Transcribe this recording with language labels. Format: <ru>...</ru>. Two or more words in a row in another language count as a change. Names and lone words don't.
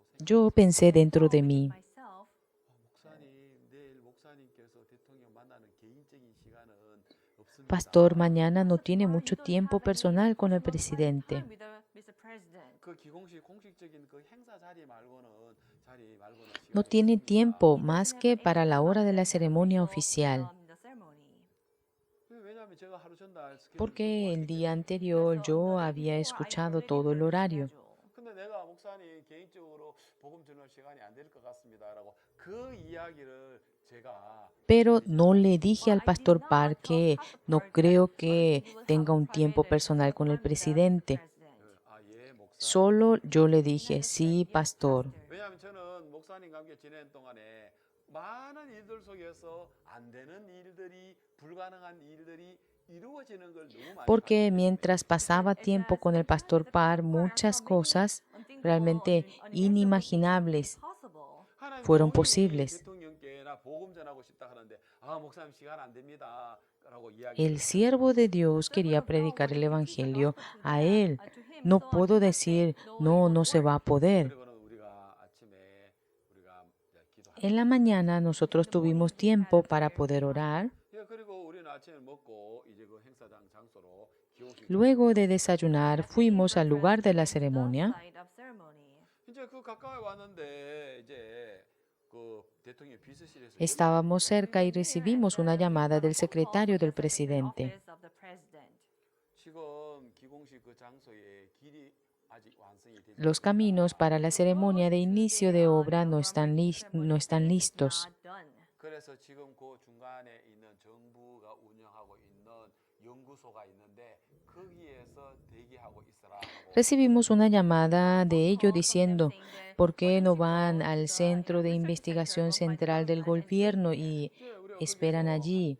<es>Yo pensé dentro de mí, myself,</es> <ko>목사님 내일 목사님께서 대통령 만나는 개인적인 시간은 없습니다.</ko> <es>Pastor, mañana no tiene mucho tiempo personal con el presidente.</es> <en>with Mr. President.</en> <ko>그 공식적인 그 행사 자리 말고는</ko> <es>No</es> <ko>시간이</ko> <es>tiene</es> <ko>없습니다.</ko> <es>tiempo más que para la hora de la ceremonia oficial,</es> <en>The ceremony.</en> <ko>왜냐하면 제가 하루 전날 스케줄</ko> <es>porque el día anterior yo había escuchado todo el horario.</es> <ko>근데 내가 목사님 개인적으로 복음 전할 시간이 안 될 것 같습니다라고 그 이야기를 제가</ko> <es>Pero no le dije al pastor Parr que no creo que tenga un tiempo personal con el presidente.</es> <ko>목사</ko> <es>Solo yo le dije, sí, pastor.</es> <ko>왜냐하면 저는 목사님과 함께 지내는 동안에 많은 일들 속에서 안 되는 일들이 불가능한 일들이 이루어지는 걸 너무 많이</ko> <es>Porque mientras pasaba tiempo con el pastor Parr, muchas cosas realmente inimaginables</es> <ko>하나님</ko> <es>fueron</es> <ko>본인이</ko> <es>posibles.</es> <ko>대통령께 나 복음 전하고 싶다 하는데 목사님 시간 안 됩니다라고</ko> <es>El siervo de Dios quería predicar el evangelio a él. No puedo decir, no, no se va a poder.</es> <ko>그리고는 우리가 아침에 우리가 기도</ko> <es>En la mañana nosotros tuvimos tiempo para poder orar.</es> <ko>그리고 우리는 아침에 먹고 이제 그 행사장 장소로 기호식</ko> <es>Luego de desayunar, fuimos al lugar de la ceremonia.</es> <ko>이제 그 가까이 왔는데 이제 그 대통령 비서실에서</ko> <es>Estábamos cerca y recibimos una llamada del secretario del presidente.</es> <ko>지금 기공식 그 장소에 길이 아직 완성이 되지</ko> <es>Los caminos para la ceremonia de inicio de obra no están listos.</es> <ko>그래서 지금 그 중간에 있는 정부가 운영하고 있는 연구소가 있는데 거기에서 대기하고 있으라 하고</ko> <es>Recibimos una llamada de ellos diciendo, ¿por qué no van al Centro de Investigación Central del Gobierno y esperan allí?</es>